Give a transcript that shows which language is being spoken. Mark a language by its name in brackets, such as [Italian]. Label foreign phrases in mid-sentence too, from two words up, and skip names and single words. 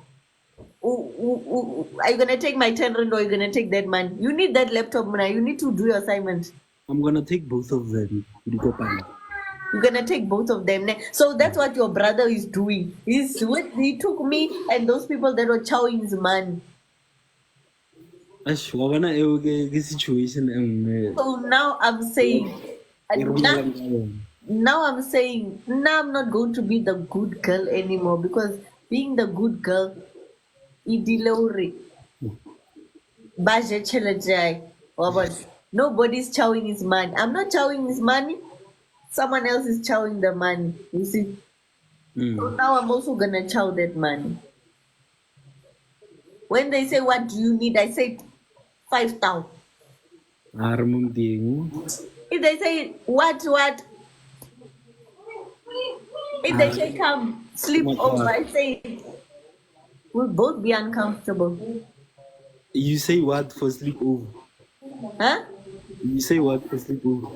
[English] Are you gonna take my 10 rand or are you gonna take that man? You need that laptop, man. You need to do your assignment. I'm gonna take both of them. You're gonna take both of them. So that's what your brother is doing. He took me and those people that were chowing his man. Ash, [Southern Sotho] wa bona eo ke situation e nngwe [English] So now I'm saying, [Southern Sotho] e re now, bolelang ka yona. [English] now I'm saying, now I'm not going to be the good girl anymore because being the good girl, nobody's chowing his money. I'm not chowing his money. Someone else is chowing the money. You see. So now I'm also gonna chow that money. When they say, "What do you need?" I say 5,000. [Southern Sotho] A re mo teng. [English] If they say, "What?" If they say, "Come sleep over," I say we'll both be uncomfortable. You say what for sleepover? Huh? You say what for sleepover?